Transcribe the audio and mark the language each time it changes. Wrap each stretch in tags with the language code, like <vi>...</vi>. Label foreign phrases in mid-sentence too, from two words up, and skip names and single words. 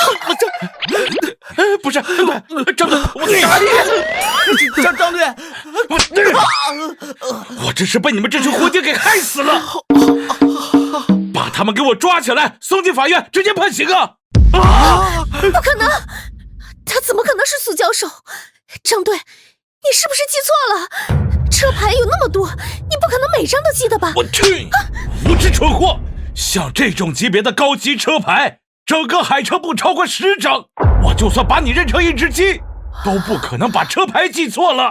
<zh>不是，張隊，我打你！張隊，我真是被你們這群伙計給害死了！把他們給我抓起來，送進法院，直接判刑啊！不可能，他怎麼可能是蘇教授？張隊，你是不是記錯了？車牌有那麼多，你不可能每張都記得吧？我去，无知蠢貨！像這種級別的高級車牌，整個海城不超過10張。我就算把你認成一隻雞，都不可能把車牌記錯了。</zh>